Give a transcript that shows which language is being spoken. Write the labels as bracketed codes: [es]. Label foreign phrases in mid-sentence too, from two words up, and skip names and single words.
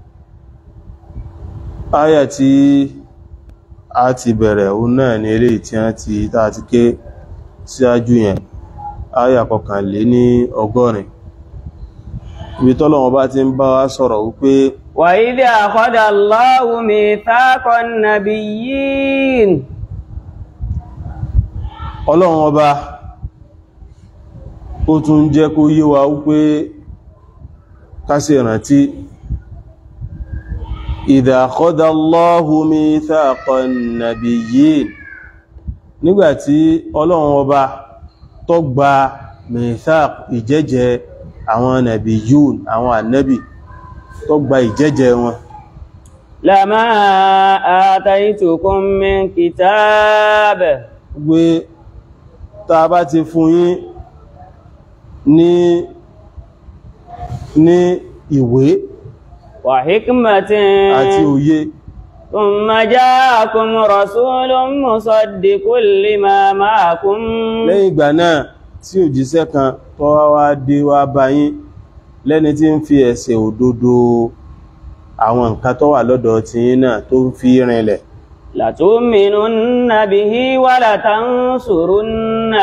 [yo] Áyà tí a ti bẹ̀rẹ̀ òun náà ni eléyìí tí a ti ké síájú yẹn, áyà 180. Ibi tọ́lọ́run bá ti ń bá wa sọ̀rọ̀ wípé [ar] وإذ أخذ الله ميثاق النبيين. [yo] Ọlọ́run ọba ó tún jẹ́ kó yé wa wípé ká ṣe ìrántí [ar] إذ أخذ الله ميثاق النبيين, [yo] nígbàtí Ọlọ́run ọba tó gba mithaq ìjẹ́jẹ́ àwọn nabiyyun, àwọn ànábì tó gba ìjẹ́jẹ́ wọn. [ar] لما آتيتكم من كتاب. [yo] Gbé tá bá ti fún yín ní ìwé [ar] وحكمة [yo] àti òye. [ar] ثم جاءكم رسول مصدق لما معكم. [yo] Lẹ́yìn ìgbà náà tí òjíṣẹ́ kan tó wá dé wá bá yín lẹ́ni tí ń fi ẹsẹ̀ òdodo àwọn nǹkan tó wà lọ́dọ̀ tí yín náà tó ń fi rinlẹ̀. [ar] لتؤمنن به ولتنصرنه.